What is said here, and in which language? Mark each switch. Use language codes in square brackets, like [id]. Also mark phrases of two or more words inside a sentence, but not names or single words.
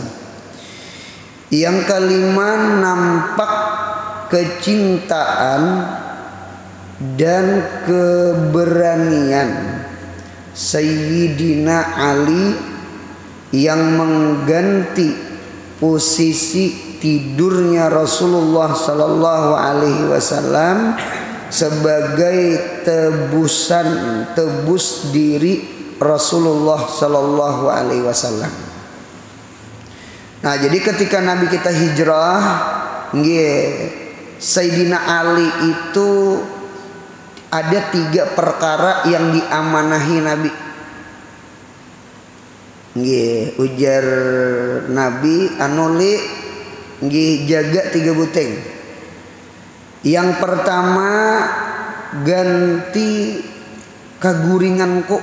[id] Yang kelima, nampak kecintaan dan keberanian Sayyidina Ali yang mengganti posisi tidurnya Rasulullah [ar] صلى الله عليه وسلم [id] sebagai tebus diri Rasulullah [ar] صلى الله عليه وسلم. [id] Nah, jadi ketika Nabi kita hijrah, Sayyidina Ali itu ada 3 perkara yang diamanahi Nabi. [bjn] Ujar Nabi anuli jaga 3 buteng. Yang pertama, ganti kaguringanku.